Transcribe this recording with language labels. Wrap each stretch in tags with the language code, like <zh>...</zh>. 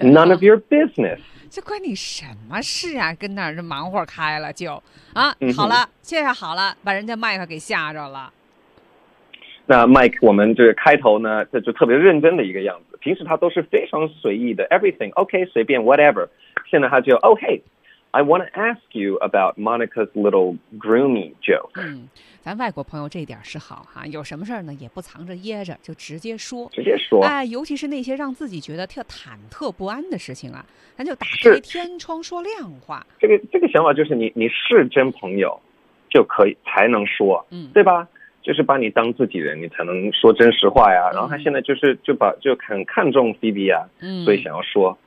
<en>None of your business。</en> <zh>这关你什么事啊？跟那儿忙活开了就啊，好了，这下好了，把人家麦克给吓着了。那麦克，我们这开头呢，这就特别认真的一个样子。平时他都是非常随意的 ，</zh> <en>everything OK</en> <zh>随便 whatever。现在他就 OK。</zh> <en>I want to ask you about Monica's little groomy joke.</en> <zh>咱外国朋友这点是好哈、有什么事呢也不藏着掖着就直接说。直接说。哎、尤其是那些让自己觉得特忐忑不安的事情啊咱就打开天窗说亮话。这个想法就是你是真朋友就可以才能说、对吧就是把你当自己人你才能说真实话呀、然后他现在就是就很看重 Phoebe 啊、所以想要说。</zh>